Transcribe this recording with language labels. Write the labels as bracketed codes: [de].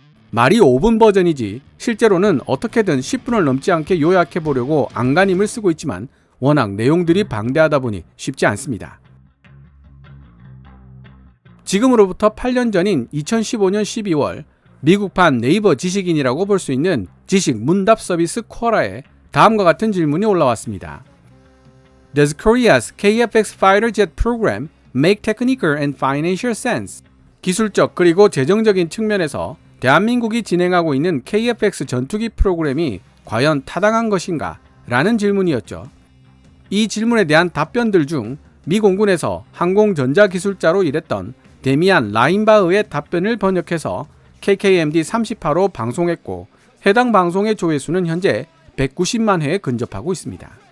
[ko] 말이 5분 버전이지 실제로는 어떻게든 10분을 넘지 않게 요약해 보려고 안간힘을 쓰고 있지만 워낙 내용들이 방대하다 보니 쉽지 않습니다. 지금으로부터 8년 전인 2015년 12월 미국판 네이버 지식인이라고 볼 수 있는 지식 문답 서비스 쿼라에 다음과 같은 질문이 올라왔습니다. [en] Does Korea's KF-X fighter jet program make technical and financial sense? [ko] 기술적 그리고 재정적인 측면에서 대한민국이 진행하고 있는 KF-X 전투기 프로그램이 과연 타당한 것인가? 라는 질문이었죠. 이 질문에 대한 답변들 중 미 공군에서 항공전자기술자로 일했던 데미안 라인바흐의 답변을 번역해서 KKMD 38호 방송했고 해당 방송의 조회수는 현재 190만 회에 근접하고 있습니다.